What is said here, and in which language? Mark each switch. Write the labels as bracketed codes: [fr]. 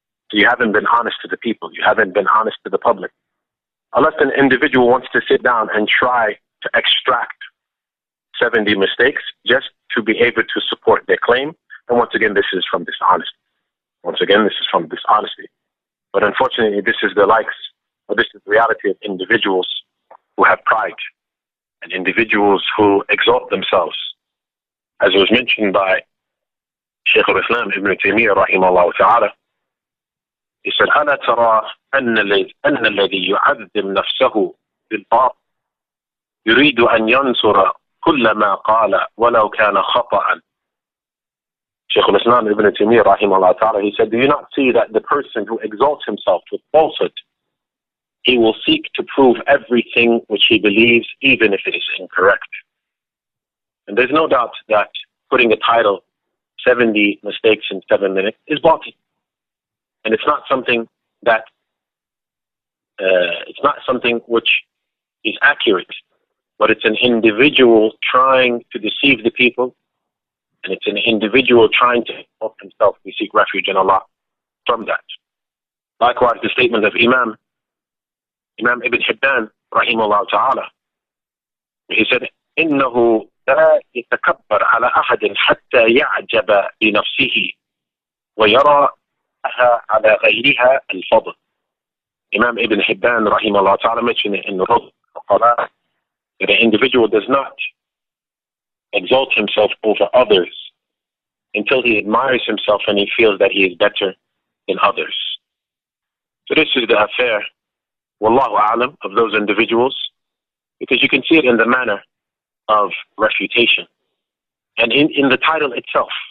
[en] So you haven't been honest to the people. You haven't been honest to the public. Unless an individual wants to sit down and try to extract 70 mistakes just to be able to support their claim, and once again, this is from dishonesty. But unfortunately, this is the likes, or this is the reality of individuals who have pride and individuals who exalt themselves. As was mentioned by Shaykh al-Islam Ibn Taymiyyah rahimahullah ta'ala, he said, [ar] ألا ترى أن الذي يعذب نفسه بالباطل يريد أن ينصر كل ما قال ولو كان خطأ. [en] Shaykh al-Islam Ibn Taymiyyah rahimahullah ta'ala, he said, do you not see that the person who exalts himself with falsehood, he will seek to prove everything which he believes, even if it is incorrect. And there's no doubt that putting a title, 70 mistakes in 7 minutes, is batil. And it's not something that, it's not something which is accurate, but it's an individual trying to deceive the people, and it's an individual trying to help himself. We seek refuge in Allah from that. Likewise, the statement of Imam Ibn Hibban rahimahullah ta'ala, he said, [ar] إنه لا يتكبر على أحد حتى يعجب بنفسه ويرى على غيرها الفضل. [en] Imam Ibn Hibban rahimahullah ta'ala mentioned in the book that the individual does not exalt himself over others until he admires himself and he feels that he is better than others. So this is the affair, wallahu a'lam, of those individuals, because you can see it in the manner of refutation and in the title itself.